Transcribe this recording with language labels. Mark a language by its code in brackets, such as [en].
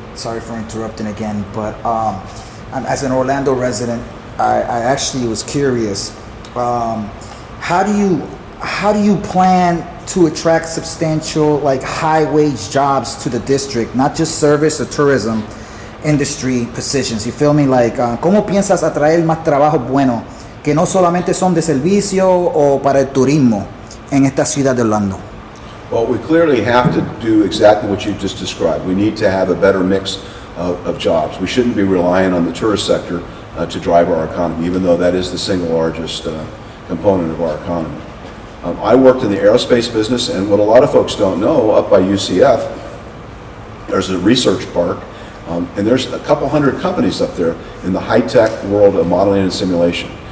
[en] Sorry for interrupting again, but as an Orlando resident, I actually was curious. How do you plan to attract substantial, like, high-wage jobs to the district, not just service or tourism industry positions? You feel me? [es] Like, ¿cómo piensas atraer más trabajos buenos que no solamente son de servicio o para el turismo en esta ciudad de Orlando? [en] Well, we clearly have to do exactly what you just described. We need to have a better mix of jobs. We shouldn't be relying on the tourist sector to drive our economy, even though that is the single largest component of our economy. I worked in the aerospace business, and what a lot of folks don't know, up by UCF, there's a research park, and there's a couple hundred companies up there in the high-tech world of modeling and simulation.